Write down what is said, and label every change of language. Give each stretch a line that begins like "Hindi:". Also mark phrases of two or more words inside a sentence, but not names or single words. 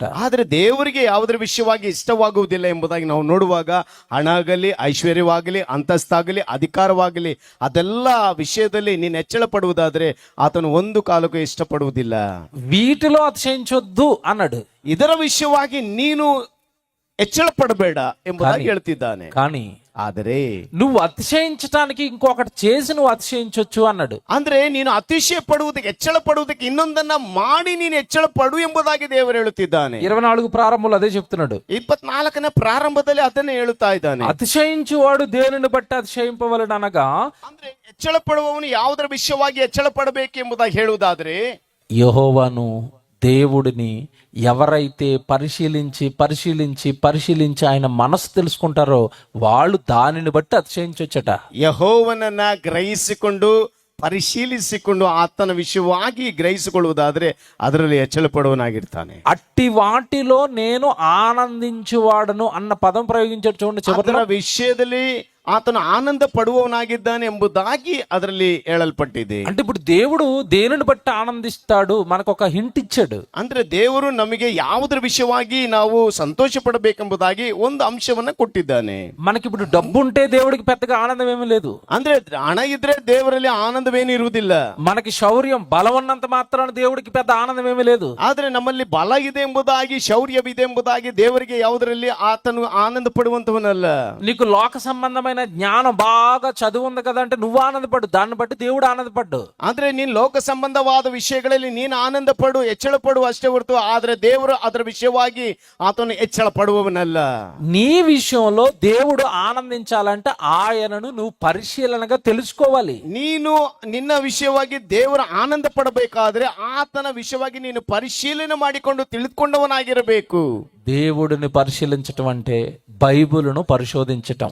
Kannada: ಆದ್ರೆ ದೇವರಿಗೆ ಯಾವುದರ ವಿಷಯವಾಗಿ ಇಷ್ಟವಾಗುವುದಿಲ್ಲ ಎಂಬುದಾಗಿ ನಾವು ನೋಡುವಾಗ, ಹಣ ಆಗಲಿ, ಐಶ್ವರ್ಯವಾಗಲಿ, ಅಂತಸ್ತಾಗಲಿ, ಅಧಿಕಾರವಾಗಲಿ, ಅದೆಲ್ಲ ವಿಷಯದಲ್ಲಿ ನೀನು ಎಚ್ಚಳ ಪಡುವುದಾದ್ರೆ ಆತನು ಒಂದು ಕಾಲಕ್ಕೂ ಇಷ್ಟಪಡುವುದಿಲ್ಲ.
Telugu: వీటిలో అతిశయించొద్దు అన్నాడు.
Kannada: ಇದರ ವಿಷಯವಾಗಿ ನೀನು ಎಚ್ಚಳ ಪಡಬೇಡ ಎಂಬುದಾಗಿ ಹೇಳ್ತಿದ್ದಾನೆ.
Telugu: కానీ
Kannada: ಆದರೆ
Telugu: నువ్వు అతిశయించటానికి ఇంకొకటి చేసి నువ్వు అతిశయించొచ్చు అన్నాడు.
Kannada: ಅಂದ್ರೆ ನೀನು ಅತಿಶಯ ಪಡುವುದಕ್ಕೆ, ಎಚ್ಚಳ ಪಡುವುದಕ್ಕೆ ಇನ್ನೊಂದನ್ನ ಮಾಡಿ ನೀನು ಎಚ್ಚಳ ಪಡು ಎಂಬುದಾಗಿ ದೇವರು ಹೇಳುತ್ತಿದ್ದಾನೆ.
Telugu: 24 ప్రారంభంలో అదే చెప్తున్నాడు.
Kannada: 24ನೇ ಪ್ರಾರಂಭದಲ್ಲಿ ಅದನ್ನೇ ಹೇಳುತ್ತಾ ಇದ್ದಾನೆ.
Telugu: అతిశయించువాడు దేనిని బట్టి అతిశయింపవలెను అనగా,
Kannada: ಅಂದ್ರೆ ಎಚ್ಚಳ ಪಡುವವನು ಯಾವುದರ ವಿಷಯವಾಗಿ ಎಚ್ಚಳ ಪಡಬೇಕು ಎಂಬುದಾಗಿ ಹೇಳುವುದಾದ್ರೆ,
Telugu: యెహోవాను దేవుడిని ఎవరైతే పరిశీలించి ఆయన మనసు తెలుసుకుంటారో వాళ్ళు దానిని బట్టి అతిశయించొచ్చట.
Kannada: ಯೆಹೋವನನ್ನ ಗ್ರಹಿಸಿಕೊಂಡು, ಪರಿಶೀಲಿಸಿಕೊಂಡು ಆತನ ವಿಷಯವಾಗಿ ಗ್ರಹಿಸಿಕೊಳ್ಳುವುದಾದ್ರೆ ಅದರಲ್ಲಿ ಎಚ್ಚಳ ಪಡುವನಾಗಿರ್ತಾನೆ.
Telugu: అట్టి వాటిలో నేను ఆనందించువాడను అన్న పదం ప్రయోగించాడు చూడండి.
Kannada: ಅದರ ವಿಷಯದಲ್ಲಿ ಆತನು ಆನಂದ ಪಡುವವನಾಗಿದ್ದಾನೆ ಎಂಬುದಾಗಿ ಅದರಲ್ಲಿ ಹೇಳಲ್ಪಟ್ಟಿದೆ.
Telugu: అంటే ఇప్పుడు దేవుడు దేనిని బట్టి ఆనందిస్తాడు మనకు ఒక హింట్ ఇచ్చాడు.
Kannada: ಅಂದ್ರೆ ದೇವರು ನಮಗೆ ಯಾವುದರ ವಿಷಯವಾಗಿ ನಾವು ಸಂತೋಷ ಪಡಬೇಕೆಂಬುದಾಗಿ ಒಂದು ಅಂಶವನ್ನ ಕೊಟ್ಟಿದ್ದಾನೆ.
Telugu: మనకి ఇప్పుడు డబ్బు ఉంటే దేవుడికి పెద్దగా ఆనందం ఏమీ లేదు.
Kannada: ಅಂದ್ರೆ ಹಣ ಇದ್ರೆ ದೇವರಲ್ಲಿ ಆನಂದವೇನಿರುವುದಿಲ್ಲ.
Telugu: మనకి శౌర్యం బలం ఉన్నంత మాత్రాన దేవుడికి పెద్ద ఆనందం ఏమీ లేదు.
Kannada: ಆದ್ರೆ ನಮ್ಮಲ್ಲಿ ಬಲ ಇದೆ ಎಂಬುದಾಗಿ ಶೌರ್ಯವಿದೆ ಎಂಬುದಾಗಿ ದೇವರಿಗೆ ಯಾವುದರಲ್ಲಿ ಆತನು ಆನಂದ ಪಡುವಂತವನಲ್ಲ.
Telugu: నీకు లోక సంబంధమైన జ్ఞానం బాగా చదువు ఉంది కదా అంటే నువ్వు ఆనందపడు, దాన్ని బట్టి దేవుడు ఆనందపడ్డు.
Kannada: ಆದ್ರೆ ನೀನ್ ಲೋಕ ಸಂಬಂಧವಾದ ವಿಷಯಗಳಲ್ಲಿ ನೀನು ಆನಂದ ಪಡು, ಹೆಚ್ಚಳ ಪಡು ಅಷ್ಟೇ ಹೊರತು ಆದ್ರೆ ದೇವರು ಅದರ ವಿಷಯವಾಗಿ ಆತನು ಹೆಚ್ಚಳ ಪಡುವವನಲ್ಲ.
Telugu: నీ విషయంలో దేవుడు ఆనందించాలంటే ఆయనను నువ్వు పరిశీలనగా తెలుసుకోవాలి.
Kannada: ನೀನು ನಿನ್ನ ವಿಷಯವಾಗಿ ದೇವರ ಆನಂದ ಪಡಬೇಕಾದ್ರೆ ಆತನ ವಿಷಯವಾಗಿ ನೀನು ಪರಿಶೀಲನೆ ಮಾಡಿಕೊಂಡು ತಿಳಿದುಕೊಂಡವನಾಗಿರಬೇಕು.
Telugu: దేవుడిని పరిశీలించటం అంటే బైబిలును పరిశోధించటం.